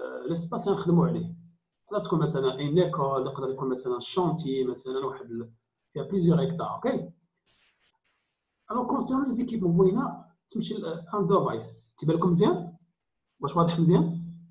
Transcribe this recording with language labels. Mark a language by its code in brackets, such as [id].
[fr] l'espace [ar] اللي نخدموا عليه. تقدر تكون مثلا [fr] une école, [ar] تقدر يكون مثلا [fr] chantier, [ar] مثلا واحد فيها [fr] plusieurs hectares, OK? Alors concernant les équipements, [ar] هنا تمشي [fr] un device. [ar] تيبان لكم مزيان؟ واش واضح مزيان؟